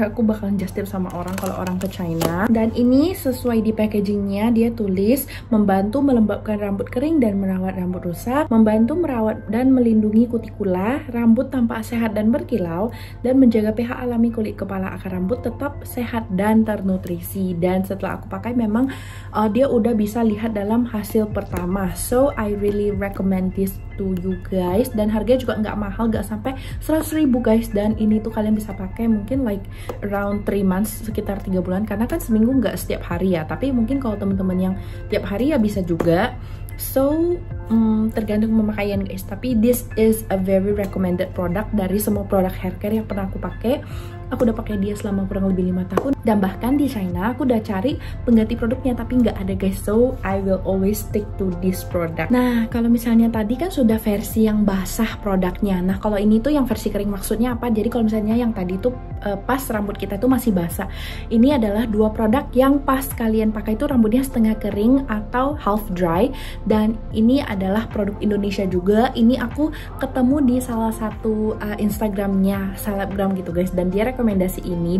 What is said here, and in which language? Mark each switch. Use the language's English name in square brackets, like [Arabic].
[Indonesian] Aku bakalan [English] just tip [Indonesian] sama orang kalau orang ke China. Dan ini sesuai di packagingnya, dia tulis membantu melembabkan rambut kering dan merawat rambut rusak, membantu merawat dan melindungi kutikula, rambut tampak sehat dan berkilau, dan menjaga pH alami kulit kepala akar rambut tetap sehat dan ternutrisi. Dan setelah aku pakai memang dia udah bisa lihat dalam hasil pertama. [English] So I really recommend this to you guys. [Indonesian] Dan harganya juga nggak mahal, nggak sampai 100.000 guys. Dan ini tuh kalian bisa pakai mungkin [English] like around 3 months, [Indonesian] sekitar 3 bulan, karena kan seminggu nggak setiap hari ya. Tapi mungkin kalau teman-teman yang tiap hari ya bisa juga. So tergantung pemakaian guys. Tapi [English] this is a very recommended product [Indonesian] dari semua produk hair care yang pernah aku pakai. Aku udah pakai dia selama kurang lebih 5 tahun. Dan bahkan di China aku udah cari pengganti produknya tapi nggak ada guys. [English] So I will always stick to this product. [Indonesian] Nah kalau misalnya tadi kan sudah versi yang basah produknya. Nah kalau ini tuh yang versi kering, maksudnya apa? Jadi kalau misalnya yang tadi tuh pas rambut kita tuh masih basah, ini adalah 2 produk yang pas kalian pakai itu rambutnya setengah kering atau half dry. Dan ini adalah produk Indonesia juga. Ini aku ketemu di salah satu Instagramnya selebgram gitu guys, dan dia rekomendasi ini.